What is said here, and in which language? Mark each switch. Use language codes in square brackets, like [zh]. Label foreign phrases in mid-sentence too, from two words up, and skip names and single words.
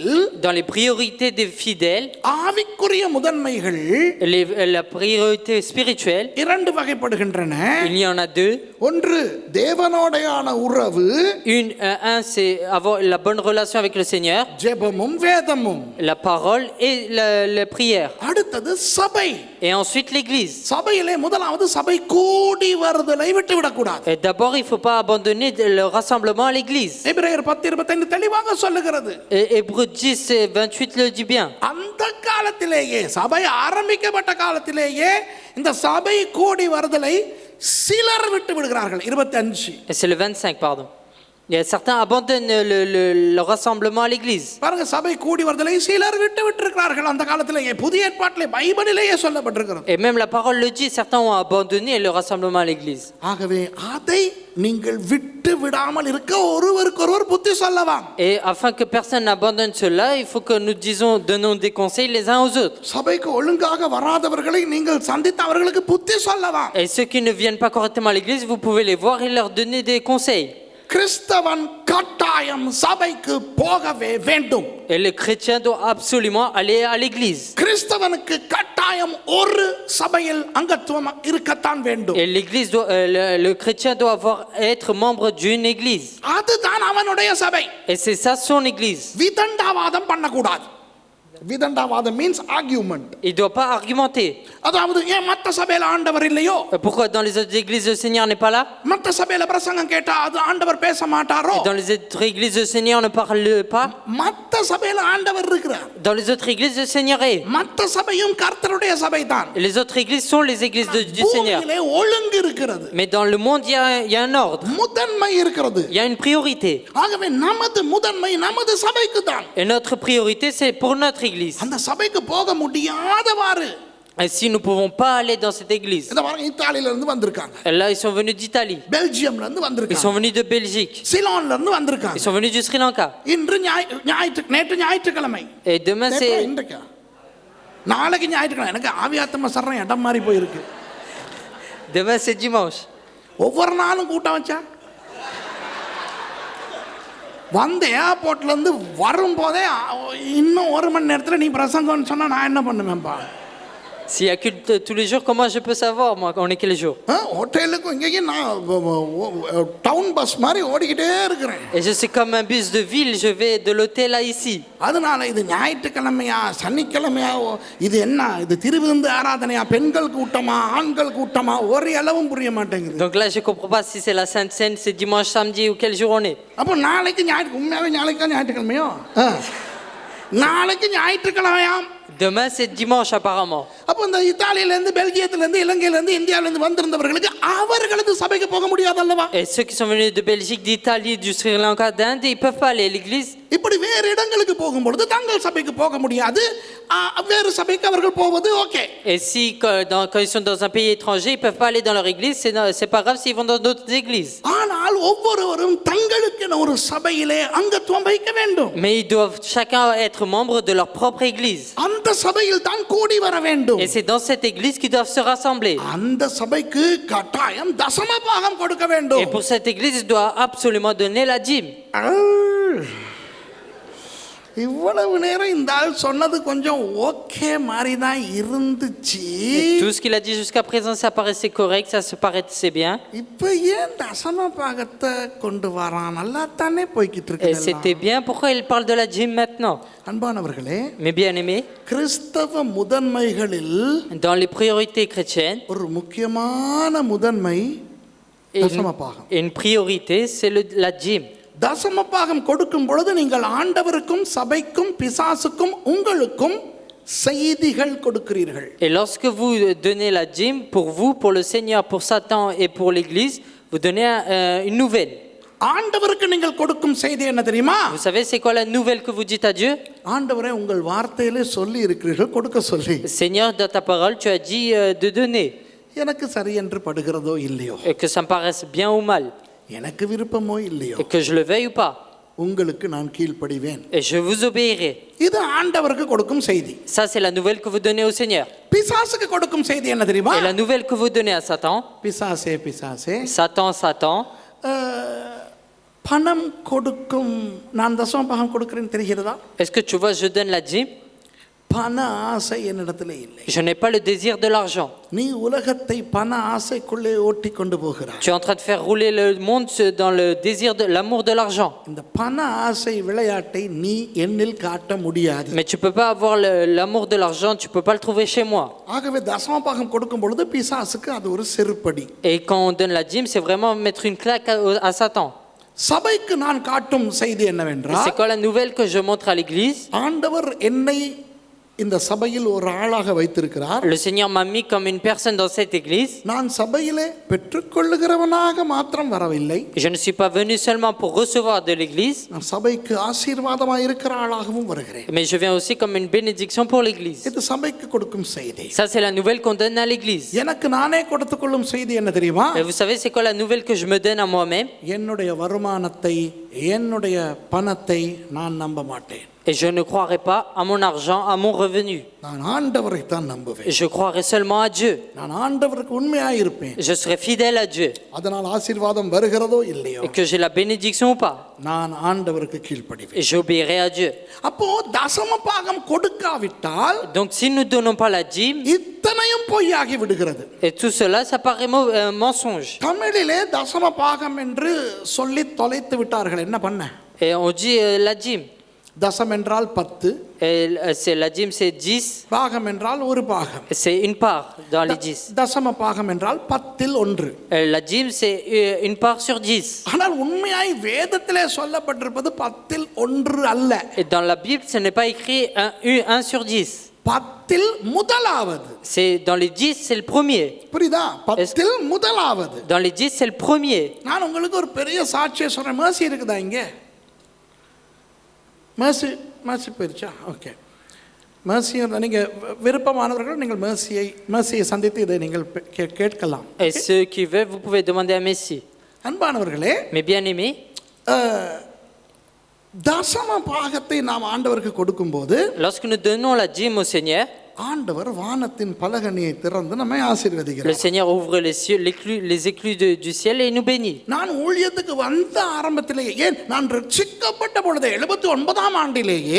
[fr] dans les priorités des fidèles, [ta] ஆவிக்குரிய முதன்மைகள், [fr] la priorité spirituelle, [ta] 2 வகைப்படுகின்றன. [fr] il y en a 2. [ta] ஒன்று தேவனோடையான உறவு. [fr] Un c'est avoir la bonne relation avec le Seigneur, [ta] ஜெபமும் வேதமும். [fr] la parole et la prière. [ta] அடுத்தது சபை. [fr] Et ensuite l'église. [ta] சபையிலே முதலாவது சபை கூடி வருதலை விட்டுவிடக் கூடாது. [fr] Et d'abord, il faut pas abandonner le rassemblement à l'église. [ta] எபிரேயர் 10:25 தெளிவாக சொல்லுகிறது. [fr] Et Hébreux 10:28 le dit bien. [ta] அந்த காலத்திலேயே, சபை ஆரம்பிக்கப்பட்ட காலத்திலேயே இந்த சபை கூடி வருதலை சிலர் விட்டு விடுகிறார்கள். 25. [fr] Et c'est le 25, pardon. Il y a certains abandonnent le rassemblement à l'église. [ta] பாருங்க, சபை கூடி வருதலை சிலர் விட்டுவிட்டிருக்கிறார்கள் அந்த காலத்திலேயே. புதிய ஏற்பாட்டிலே பைபிளிலேயே சொல்லப்பட்டிருக்கிறது. [fr] Et même la parole le dit, certains ont abandonné le rassemblement à l'église. [ta] ஆகவே அதை நீங்கள் விட்டு விடாமல் இருக்க ஒருவருக்கொருவர் புத்தி சொல்லலாம். [fr] Et afin que personne n'abandonne cela, il faut que nous donnons des conseils les uns aux autres. [ta] சபைக்கு ஒழுங்காக வராதவர்களை நீங்கள் சந்தித்து அவர்களுக்கு புத்தி சொல்லலாம். [fr] Et ceux qui ne viennent pas correctement à l'église, vous pouvez les voir et leur donner des conseils. [ta] கிறிஸ்தவன் கட்டாயம் சபைக்கு போகவே வேண்டும். [fr] Et le chrétien doit absolument aller à l'église. [ta] கிறிஸ்தவனுக்கு கட்டாயம் ஒரு சபையில் அங்கத்துவம் இருக்கத்தான் வேண்டும். [fr] Et l'église doit, le chrétien doit être membre d'une église. [ta] அதுதான் அவனுடைய சபை. [fr] Et c'est ça son église. [ta] விதண்டாவாதம் பண்ணக்கூடாது. விதண்டாவாதம் [en] means argument. [fr] Il ne doit pas argumenter. [ta] அதாவது ஏன் மற்ற சபையில ஆண்டவர் இல்லையோ? [fr] Pourquoi dans les autres églises le Seigneur n'est pas là? [ta] மற்ற சபையில பிரசங்கம் கேட்டா அது ஆண்டவர் பேச மாட்டாரோ? [fr] Et dans les autres églises le Seigneur ne parle pas? [ta] மற்ற சபையில ஆண்டவர் இருக்கிறார். [fr] Dans les autres églises le Seigneur est. [ta] மற்ற சபையும் கர்த்தருடைய சபைதான். [fr] Et les autres églises sont les églises du Seigneur. [ta] பூமியிலே ஒழுங்கு இருக்கிறது. [fr] Mais dans le monde il y a un ordre. [ta] முதன்மை இருக்கிறது. [fr] Il y a une priorité. [ta] ஆகவே நமது முதன்மை நமது சபைக்கு தான். [fr] Et notre priorité c'est pour notre église. [ta] அந்த சபைக்கு போக முடியாதவாறு. [fr] Et si nous ne pouvons pas aller dans cette église. [ta] இந்த பாருங்க இத்தாலியில இருந்து வந்திருக்காங்க. [fr] Et là ils sont venus d'Italie. [ta] பெல்ஜியம்ல இருந்து [fr] Ils [ta] வந்திருக்காங்க. [fr] sont venus de Belgique. [ta] சிலோன்ல இருந்து வந்திருக்காங்க. [fr] Ils sont venus du Sri Lanka. [ta] இன்று நேற்று ஞாயிற்றுக்கிழமை. [fr] Et demain c'est [ta] இன்றைக்கு நாளைக்கு ஞாயிற்றுக்கிழமை. எனக்கு ஆவியாத்தம சரணம் இடம் மாறி போயிருக்கு. [fr] demain c'est dimanche. [ta] ஒவ்வொரு நாளும் கூட்டம் வச்சா வந்து ஏர்போர்ட்ல இருந்து வரும்போதே இன்னும் ஒரு மணி நேரத்தில் நீ பிரசங்கம்னு சொன்னா நான் என்ன பண்ணுவேன்ப்பா? [fr] S'il y a culte tous les jours, comment je peux savoir moi on est quel jour? [ta] ஹோட்டலுக்கும் இங்கேயும் நான் [en] town bus [ta] மாதிரி ஓடிக்கிட்டே இருக்கிறேன். [fr] Et je suis comme un bus de ville, je vais de l'hôtel à ici. [ta] அதனால இது ஞாயிற்றுக்கிழமையா சனிக்கிழமையா இது என்ன இது திருவிருந்து ஆராதனையா பெண்கள் கூட்டமா ஆண்கள் கூட்டமா ஒரு அளவும் புரிய மாட்டேங்குது. [fr] Donc là je comprends pas si c'est la Sainte Seine, c'est dimanche, samedi ou quel jour on est. [ta] அப்போ நாளைக்கு உண்மையாவே நாளைக்கு ஞாயிற்றுக்கிழமையோ? நாளைக்கு ஞாயிற்றுக்கிழமையாம். [fr] Demain c'est dimanche apparemment. [ta] அப்போ இந்த இத்தாலியிலேருந்து பெல்ஜியத்திலேருந்து இலங்கையிலேருந்து இந்தியாவிலேருந்து வந்திருந்தவர்களுக்கு அவர்களது சபைக்கு போக முடியாதல்லவா? [fr] Et ceux qui sont venus de Belgique, d'Italie, du Sri Lanka, d'Inde, ils peuvent pas aller à l'église. [ta] இப்படி வேறு இடங்களுக்கு போகும்பொழுது தங்கள் சபைக்கு போக முடியாது. வேறு சபைக்கு அவர்கள் போவது ஓகே. [fr] Et si quand ils sont dans un pays étranger, ils peuvent pas aller dans leur église, c'est pas grave s'ils vont dans d'autres églises. [ta] ஆனால் ஒவ்வொருவரும் தங்களுக்கென ஒரு சபையிலே அங்கத்துவம் வைக்க வேண்டும். [fr] Mais ils doivent chacun être membre de leur propre église. [ta] அந்த சபையில் தான் கூடி வர வேண்டும். [fr] Et c'est dans cette église qu'ils doivent se rassembler. [ta] அந்த சபைக்கு கட்டாயம் தசம பாகம் கொடுக்க வேண்டும். [fr] Et pour cette église, ils doivent absolument donner la dîme. [ta] இவ்வளவு நேரம் இந்த ஆள் சொன்னது கொஞ்சம் ஓகே மாதிரி தான் இருந்துச்சு. [fr] Tout ce qu'il a dit jusqu'à présent, ça paraissait correct, ça se paraissait bien. [ta] இப்போ ஏன் தசம பாகத்தை கொண்டு வரான்? நல்லா தானே போய்கிட்டு [fr] Et [ta] இருக்கு. [fr] c'était bien. Pourquoi il parle de la dîme maintenant? [ta] அன்பானவர்களே, [fr] Mes bien-aimés, [ta] கிறிஸ்தவ முதன்மைகளில் [fr] dans les priorités chrétiennes, [ta] ஒரு முக்கியமான முதன்மை தசம பாகம். [fr] une priorité, c'est la dîme. [ta] தசம பாகம் கொடுக்கும் பொழுது நீங்கள் ஆண்டவருக்கும் சபைக்கும் பிசாசுக்கும் உங்களுக்கும் செய்திகள் கொடுக்கிறீர்கள். [fr] Et lorsque vous donnez la dîme, pour vous, pour le Seigneur, pour Satan et pour l'Église, vous donnez une nouvelle. [ta] ஆண்டவருக்கு நீங்கள் கொடுக்கும் செய்தி என்ன தெரியுமா? [fr] Vous savez c'est quoi la nouvelle que vous dites à Dieu? [ta] ஆண்டவரே உங்கள் வார்த்தையிலே சொல்லி இருக்கிறீர்கள் கொடுக்க சொல்லி. [fr] Seigneur, dans ta parole, tu as dit de donner. [ta] எனக்கு சரி என்று படுகிறதோ இல்லையோ, [fr] Et que ça me paraisse bien ou mal, [ta] எனக்கு விருப்பமோ இல்லையோ, [fr] et que je le veuille ou pas, [ta] உங்களுக்கு நான் கீழ்ப்படிவேன். [fr] et je vous obéirai. [ta] இது ஆண்டவருக்கு கொடுக்கும் செய்தி. [fr] Ça c'est la nouvelle que vous donnez au Seigneur. [ta] பிசாசுக்கு கொடுக்கும் செய்தி என்ன தெரியுமா? [fr] Et la nouvelle que vous donnez à Satan, [ta] பிசாசே பிசாசே, [fr] Satan, [ta] பணம் கொடுக்கும் நான் தசம பாகம் கொடுக்கிறேன்னு தெரிகிறதா? [fr] est-ce que tu vois, je donne la dîme, [ta] பண ஆசை என்னிடத்திலே இல்லை. [fr] je n'ai pas le désir de l'argent. [ta] நீ உலகத்தை பண ஆசைக்குள்ளே ஓட்டி கொண்டு போகிறாய். [fr] Tu es en train de faire rouler le monde dans le désir de l'amour de l'argent. [ta] இந்த பண ஆசை விளையாட்டை நீ என்னில் காட்ட முடியாது. [fr] Mais tu peux pas avoir l'amour de l'argent, tu peux pas le trouver chez moi. [ta] ஆகவே தசம பாகம் கொடுக்கும் பொழுது பிசாசுக்கு அது ஒரு செருப்படி. [fr] Et quand on donne la dîme, c'est vraiment mettre une claque à Satan. [ta] சபைக்கு நான் காட்டும் செய்தி [fr] Et [ta] என்னவென்றால், [fr] c'est quoi la nouvelle que je montre à l'église? [ta] ஆண்டவர் என்னை இந்த சபையில் ஒரு ஆளாக வைத்திருக்கிறார். [fr] Le Seigneur m'a mis comme une personne dans cette église. [ta] நான் சபையிலே பெற்றுக்கொள்ளுகிறவனாக மாத்திரம் வரவில்லை. [fr] Je ne suis pas venu seulement pour recevoir de l'église, [ta] நான் சபைக்கு ஆசீர்வாதமாக இருக்கிற ஆளாகவும் வருகிறேன். [fr] mais je viens aussi comme une bénédiction pour l'église. [ta] இது சபைக்கு கொடுக்கும் செய்தி. [fr] Ça c'est la nouvelle qu'on donne à l'église. [ta] எனக்கு நானே கொடுத்துக்கொள்ளும் செய்தி என்ன தெரியுமா? [fr] Et vous savez c'est quoi la nouvelle que je me donne à moi-même? [ta] என்னுடைய வருமானத்தை என்னுடைய பணத்தை நான் நம்ப மாட்டேன். [fr] Et je ne croirai pas à mon argent, à mon revenu. [ta] நான் ஆண்டவரை தான் நம்புவேன். [fr] Je croirai seulement à Dieu. [ta] நான் ஆண்டவருக்கு உண்மையாக இருப்பேன். [fr] Je serai fidèle à Dieu. [ta] அதனால் ஆசீர்வாதம் வருகிறதோ இல்லையோ [fr] Et que j'ai la bénédiction ou pas. [ta] நான் ஆண்டவருக்கு கீழ்ப்படிவேன். [fr] Et j'obéirai à Dieu. [ta] அப்போ தசம பாகம் கொடுக்காவிட்டால் [fr] Donc si nous ne donnons pas la dîme, [ta] இத்தனையும் பொய்யாகி விடுகிறது. [fr] et tout cela, ça paraît mensonge. [ta] தமிழிலே தசம பாகம் என்று சொல்லி தொலைத்து விட்டார்கள். என்ன பண்ண? [fr] Et on dit la dîme. [ta] தசம் என்றால் 10, [fr] Et la dîme, c'est 10. [ta] பாகம் என்றால் ஒரு பாகம். [fr] C'est une part dans les 10. [ta] தசம பாகம் என்றால் 10ல் 1. [fr] La dîme, c'est une part sur 10. [ta] ஆனால் உண்மையாய் வேதத்திலே சொல்லப்பட்டிருப்பது 10ல் 1 அல்ல. [fr] Et dans la Bible, ce n'est pas écrit 1 sur 10. [ta] 10ல் முதலாவது. [fr] C'est dans les 10, c'est le premier. [ta] புரியுதா? 10ல் முதலாவது. [fr] Dans les 10, c'est le premier. [ta] நான் உங்களுக்கு ஒரு பெரிய சாட்சியை சொல்றேன். மேர்சி இருக்குதா இங்க? மேர்சி போயிருச்சா? ஓகே. மேர்சி நீங்கள் விருப்பமானவர்கள் நீங்கள் மேர்சியை சந்தித்து இதை நீங்கள் கேட்கலாம். [fr] Et ceux qui veulent, vous pouvez demander à Messie. [ta] அன்பானவர்களே, [fr] Mais bien aimés, [ta] தசம பாகத்தை நாம் ஆண்டவருக்கு கொடுக்கும்போது [fr] lorsque nous donnons la dîme au Seigneur, [ta] ஆண்டவர் வானத்தின் பலகணியை திறந்து நம்மை [fr] le [ta] ஆசீர்வதிக்கிறார். [fr] Seigneur ouvre les cieux, les éclus du ciel et nous bénit. [ta] நான் ஊழியத்துக்கு வந்த ஆரம்பத்திலேயே, ஏன் நான் ரட்சிக்கப்பட்ட பொழுது 79ஆம் ஆண்டிலேயே